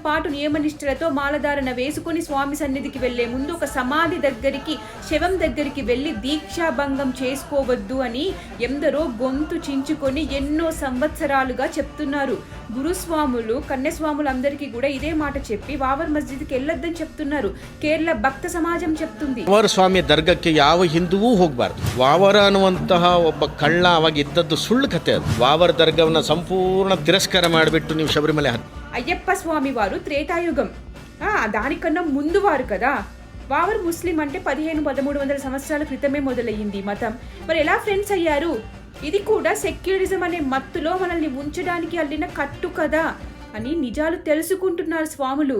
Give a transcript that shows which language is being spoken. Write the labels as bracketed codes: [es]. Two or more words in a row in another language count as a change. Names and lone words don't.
[te] పాటు నియమనిష్టలతో మాలధారణ వేసుకుని స్వామి సన్నిధికి వెళ్లే ముందు ఒక సమాధి దగ్గరికి, శవం దగ్గరికి వెళ్లి దీక్షాభంగం చేసుకోవద్దు అని ఎందరో గొంతు చించుకొని ఎన్నో సంవత్సరాలుగా చెప్తున్నారు. గురుస్వాములు, కన్యస్వాములు అందరికీ కూడా ఇదే మాట చెప్పి వావర్ మస్జిద్కి వెళ్ళొద్దని చెప్తున్నారు. కేరళ భక్త సమాజం చెప్తుంది. [kn] ವಾವರ ಸ್ವಾಮಿ ದರ್ಗಕ್ಕೆ ಯಾವ ಹಿಂದುವೂ ಹೋಗಬಾರ್ದು. ವಾವರ ಅನ್ನುವಂತಹ ಒಬ್ಬ ಕಳ್ಳ ಅವಾಗ ಇದ್ದದ್ದು ಸುಳ್ಳು ಕಥೆ. ಅದು ವಾವರ ದರ್ಗವನ್ನ ಸಂಪೂರ್ಣ ತಿರಸ್ಕಾರ ಮಾಡಿಬಿಟ್ಟು ನೀವು ಶಬರಿಮಲೆ [te] అయ్యప్ప స్వామి వారు త్రేతాయుగం, దానికన్నా ముందు వారు కదా. వావర్ ముస్లిం అంటే 1500-1300 సంవత్సరాల క్రితమే మొదలయ్యింది మతం. మరి ఎలా ఫ్రెండ్స్ అయ్యారు? ఇది కూడా సెక్యులరిజం అనే మత్తులో మనల్ని ఉంచడానికి అల్లిన కట్టు కదా అని నిజాలు తెలుసుకుంటున్నారు స్వాములు.